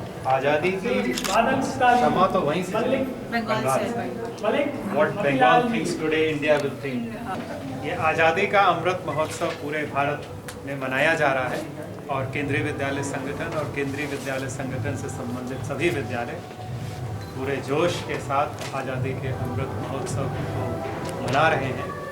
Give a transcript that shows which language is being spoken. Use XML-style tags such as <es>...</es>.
<hi>आज़ादी की क्षमा तो वहीं से बंगाल से</hi> <en>What Bengal thinks today, India will think.</en> <hi>ये आज़ादी का अमृत महोत्सव पूरे भारत में मनाया जा रहा है और केंद्रीय विद्यालय संगठन और केंद्रीय विद्यालय संगठन से संबंधित सभी विद्यालय पूरे जोश के साथ आज़ादी के अमृत महोत्सव को मना रहे हैं।</hi>